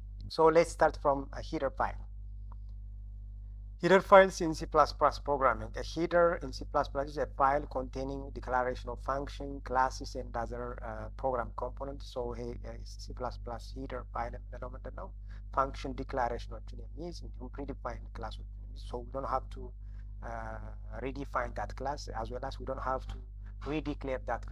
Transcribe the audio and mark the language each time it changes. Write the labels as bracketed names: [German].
[English] So let's start from a header file. Header files in C++ programming. A header in C++ is a file containing declaration of function, classes, and other program components. [Amharic] So C++ header file የምንለው ምንድን ነው? function declarationዎችን የሚይዝ እንዲሁም predefined ክላሶችን የሚይዝ. [English] So we don't have to redefine that class, as well as we don't have to redeclare that.